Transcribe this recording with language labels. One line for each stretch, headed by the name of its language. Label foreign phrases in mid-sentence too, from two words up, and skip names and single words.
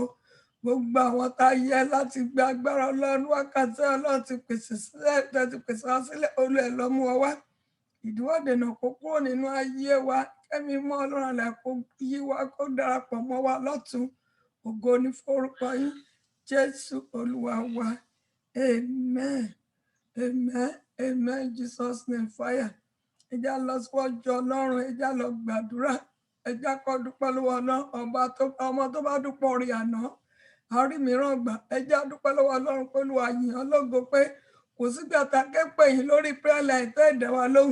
Yoruba: Gbogbo àwọn tá a yẹ láti gba agbára Ọlọ́run wákàtí Ọlọ́run ti pèsè sílẹ̀ ti pèsè wá sílẹ̀. Olúwa ẹ lọ mú ọ wá. Ìdíwọ́ dènà kó kúrò nínú ayé wa. Ẹ̀mí mọ́ Ọlọ́run lẹ kó yí wa kó darapọ̀ mọ́ wa lọ́tún. Ògo ní forúkọ yín. Jésù Olúwa wa. Amen. Amen. Amen.
English: Jesus name fire.
Yoruba: Ẹ já lọ síwájú Ọlọ́run. Ẹ já lọ gbàdúrà. Ẹ já kọ́ dúpẹ́ lọ́wọ́ Ọlọ́run. Ọmọ tó bá dúpọ̀ orí àná. Àrí mìíràn gbà. Ẹ já dúpẹ́ lọ́wọ́ Ọlọ́run pé Olúwa yìn ọ́ lógo pé kò sígbà tá a ké pè yín lórí
English: prayer line
Yoruba: tẹ́ ẹ̀dẹ̀ wa lóhùn.